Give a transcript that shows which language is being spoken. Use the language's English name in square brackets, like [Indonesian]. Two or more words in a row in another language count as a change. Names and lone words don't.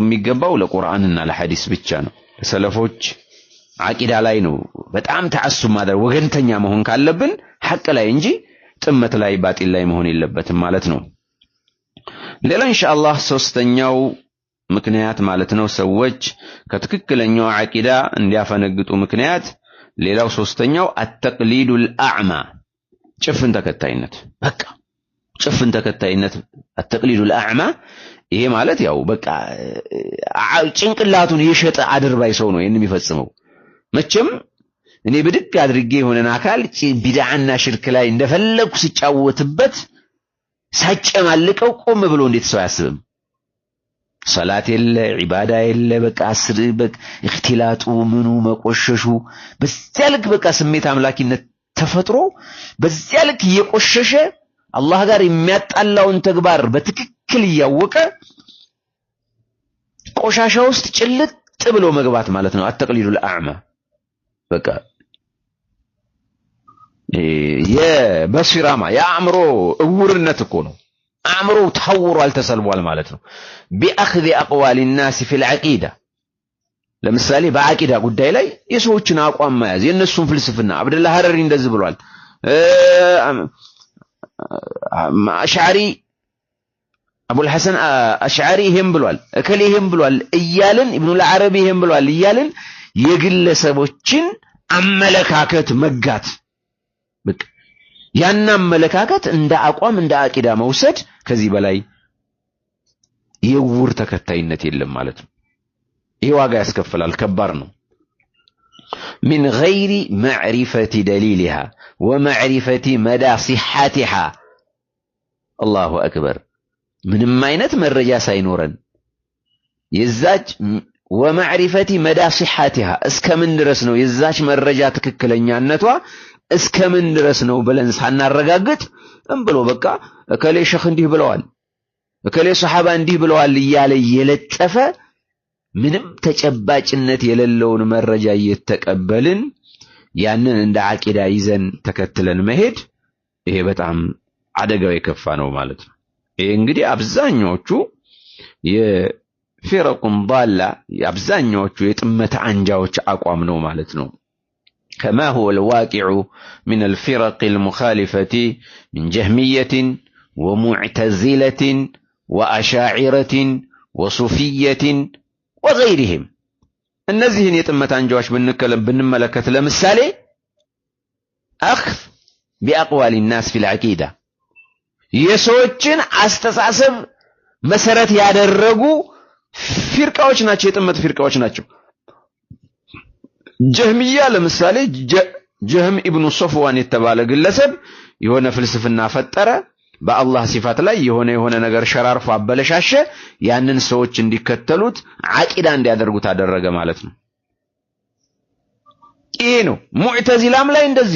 [Amharic] የሚገባው ለቁርአንና ለሐዲስ ብቻ ነው። ሰለፎች አቂዳ ላይ ነው በጣም ተዓሱብ ማድረግ ወገንተኛ መሆን ካለብን ሐቅ ላይ እንጂ ጥመት ላይ ባጢል ላይ መሆን የለበትም ማለት ነው። ሌላ ኢንሻአላህ ሶስተኛው ምክንያት ማለት ነው ሰዎች ከትክክለኛው አቂዳ እንዲያፈነግጡ ምክንያት ሌላው ሶስተኛው [Arabic] التقليد الأعمى [Amharic] ጭፍን ተከታይነት በቃ ጭፍን ተከታይነት [Arabic] التقليد الأعمى [Amharic] ይሄ ማለት ያው በቃ ጭንቅላቱን የሸጠ አድርባይ ሰው ነው ይሄን የሚፈጽመው። መቼም እኔ ብድግ አድርጌ የሆነን አካል ቢድዓና ሽርክ ላይ እንደፈለኩ ሲጫወትበት ሳጨማልቀው ቆም ብሎ እንዴት ሰው ያስብም? ሰላት የለ ዒባዳ የለ በቃ አስር በቃ እክትላጡ ምኑ መቆሸሹ በዚያ ልክ በቃ ስሜት አምላኪነት ተፈጥሮ በዚያ ልክ እየቆሸሸ አላህ ጋር የሚያጣላውን ተግባር በትክክል እያወቀ ቆሻሻ ውስጥ ጭልጥ ብሎ መግባት ማለት ነው [Arabic] التقليد الأعمى [Amharic] በቃ የበሲራማ የአእምሮ እውርነት እኮ ነው። አእምሮ ተውሯል ተሰልቧል ማለት ነው። [Arabic] بأخذ أقوال الناس في العقيدة [Amharic] ለምሳሌ በአቂዳ ጉዳይ ላይ የሰዎችን አቋም መያዝ የነሱን ፍልስፍና አብደላህ ሐረሪ እንደዚህ ብሏል አሽዓሪ አቡል ሐሰን አሽዓሪ ይሄም ብሏል እከሌ ይሄም ብሏል እያልን ኢብኑል አረቢ ይሄም ብሏል እያልን የግለሰቦችን አመለካከት መጋት በቃ ያን አመለካከት እንደ አቋም እንደ አቂዳ መውሰድ ከዚህ በላይ የውር ተከታይነት የለም ማለት ነው። ይሄ ዋጋ ያስከፍላል ከባድ ነው። [Arabic] من غير معرفة دليلها ومعرفة مدى صحتها الله أكبر [Amharic] ምንም አይነት መረጃ ሳይኖረን የዛች [Arabic] ومعرفة مدى صحتها [Amharic] እስከምን ድረስ ነው የዛች መረጃ ትክክለኛነቷ እስከምን ድረስ ነው ብለን ሳናረጋግጥ እንብሎ በቃ እከሌ ሸኽ እንዲህ ብለዋል እከሌ ሱሐባ እንዲህ ብለዋል እያለ የለጠፈ ምንም ተጨባጭነት የሌለውን መረጃ እየተቀበልን ያንን እንደ አቂዳ ይዘን ተከትለን መሄድ ይሄ በጣም አደጋው የከፋ ነው ማለት ነው። ይሄ እንግዲህ አብዛኞቹ የፊረቁን ضالة አብዛኞቹ የጥመት አንጃዎች አቋም ነው ማለት ነው። كما [Arabic] هو الواقع من الفرق المخالفة من جهمية ومعتزلة وأشاعرة وصوفية وغيرهم [Amharic] እነዚህን የጥመት አንጃዎች ብንመለከት ለምሳሌ [Arabic] أخذ بأقوال الناس في العقيدة [Amharic] የሰዎችን አስተሳሰብ መሰረት ያደረጉ ፊርቃዎች ናቸው የጥመት ፊርቃዎች ናቸው ጀህሚያ ለምሳሌ ጀህም ኢብኑ ሶፍዋን የተባለ ግለሰብ የሆነ ፍልስፍና ፈጠረ በአላህ ሲፋት ላይ የሆነ ነገር ሸራርፎ አበለሻሸ ያንን ሰዎች እንዲከተሉት አቂዳ እንዲያደርጉት አደረገ ማለት ነው ይሄ ነው ሙዕተዚላም ላይ እንደዚሁ